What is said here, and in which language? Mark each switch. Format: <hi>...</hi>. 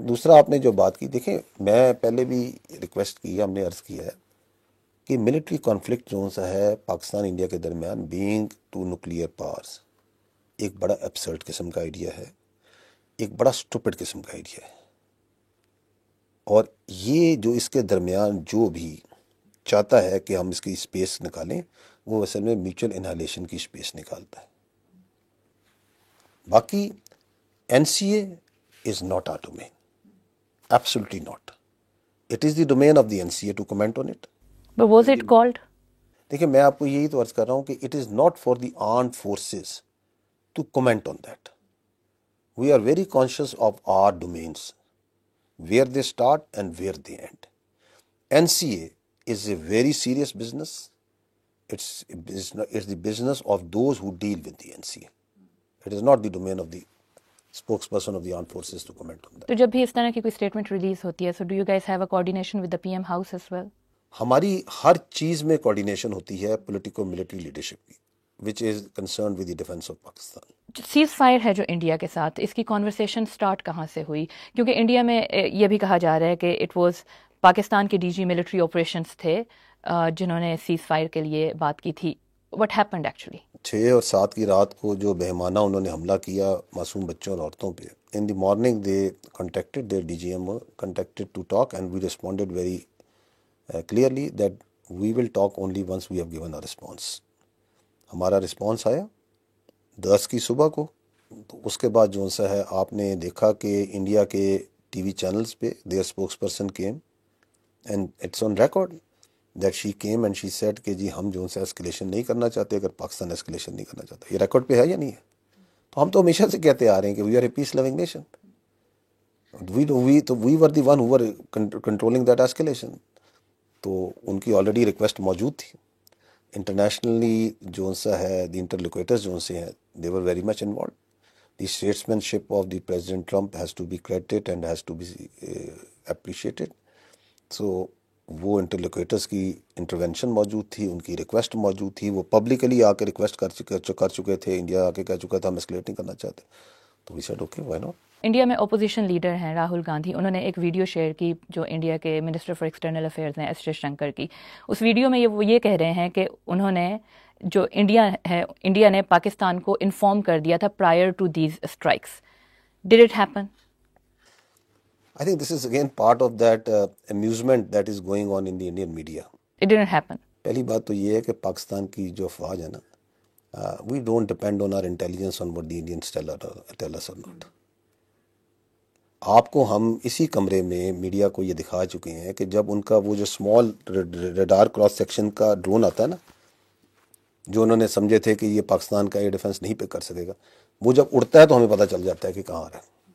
<ur>دوسرا آپ نے جو بات کی، دیکھیں میں پہلے بھی ریکویسٹ کی ہے، ہم نے عرض کیا ہے کہ ملٹری کانفلکٹ جو سا ہے پاکستان انڈیا کے درمیان،</ur> <en>being two nuclear powers,</en> <ur>ایک بڑا ایبسرڈ قسم کا آئیڈیا ہے، ایک بڑا اسٹوپڈ قسم کا آئیڈیا ہے. اور یہ جو اس کے درمیان جو بھی چاہتا ہے کہ ہم اس کی اسپیس نکالیں، وہ اصل میں میوچل انہالیشن کی اسپیس نکالتا ہے.</ur> <en>باقی NCA is not our domain. Absolutely not. It is the domain of the NCA to comment on it. But was it called?</en> <ur>دیکھیں میں آپ کو یہی تو عرض کر رہا ہوں کہ</ur> <en>it is not for the armed forces to comment on that. We are very conscious of our domains, where they start and where they end. NCA is a very serious business. It's the business of those who deal with the NCA. It is not the domain of the spokesperson of the armed forces to comment on that.</en> <ur>تو جب بھی اس طرح کی کوئی statement release ہوتی ہے،</ur> <en>so do you guys have a coordination with the PM house as well?</en> <ur>ہماری ہر چیز میں کوارڈینیشن ہوتی ہے پولیٹیکو ملٹری لیڈرشپ کی،</ur> <en>which is concerned with the defense of Pakistan.</en> <ur>Cease fire ہے جو انڈیا کے ساتھ، اس کی کانورسیشن سٹارٹ کہاں سے ہوئی؟ کیونکہ انڈیا میں یہ بھی کہا جا رہا ہے کہ</ur> <en>it was</en> <ur>پاکستان کے DG ملٹری آپریشنس تھے جنہوں نے سیز فائر کے لیے بات کی تھی.</ur> <en>What happened actually?</en> <ur>6 اور 7 کی رات کو جو بہیمانہ انہوں نے حملہ کیا معصوم بچوں اور عورتوں پہ،</ur> <en>In the morning they contacted their DGM contacted to talk and we responded very clearly that we will talk only once we have given a response.</en> <ur>ہمارا رسپانس آیا 10 کی صبح کو. تو اس کے بعد جو سا ہے آپ نے دیکھا کہ انڈیا کے ٹی وی چینلز پہ</ur> <en>their spokesperson came and it's on record that she came and she said</en> <ur>کہ جی ہم جو سا اسکلیشن نہیں کرنا چاہتے، اگر پاکستان اسکلیشن نہیں کرنا چاہتا. یہ ریکارڈ پہ ہے یا نہیں ہے؟ تو ہم تو ہمیشہ سے کہتے آ رہے ہیں کہ</ur> <en>We are a peace loving nation. We were the one who were controlling that escalation.</en> <ur>تو ان کی آلریڈی ریکویسٹ موجود تھی. انٹرنیشنلی جو سا ہے دی انٹرلوکیٹرز جو سے ہیں</ur> <en>they were very much involved. The statesmanship of the President Trump has to be credited and has to be appreciated.</en> <ur>So وہ انٹرلوکیٹرز کی انٹروینشن موجود تھی، ان کی ریکویسٹ موجود تھی. وہ پبلکلی آ کے ریکویسٹ کر چکے تھے، انڈیا آ کے کہہ چکا تھا ہم اسکلیٹ نہیں کرنا چاہتے.</ur> <en>تو we said okay why not.</en> <ur>India میں اپوزیشن لیڈر ہیں راہل گاندھی، انہوں نے ایک ویڈیو شیئر کی جو انڈیا کے منسٹر فار ایکسٹرنل افیئرز ہیں ایس جے شنکر کی. اس ویڈیو میں وہ یہ کہہ رہے ہیں کہ انہوں نے جو انڈیا نے پاکستان کو انفارم کر دیا تھا</ur> <en>prior to these strikes. Did it happen? I think this is again part of that amusement that is going on in the Indian media. It didn't happen.</en> <ur>پہلی بات تو یہ ہے کہ پاکستان کی جو افواج ہے نا،</ur> <en>We don't depend on our intelligence on what the Indians tell us or not.</en> <ur>آپ کو ہم اسی کمرے میں میڈیا کو یہ دکھا چکے ہیں کہ جب ان کا وہ جو اسمال ریڈار کراس سیکشن کا ڈرون آتا ہے نا، جو انہوں نے سمجھے تھے کہ یہ پاکستان کا ایئر ڈیفنس نہیں پہ کر سکے گا، وہ جب اڑتا ہے تو ہمیں پتہ چل جاتا ہے کہ کہاں آ رہا ہے.</ur>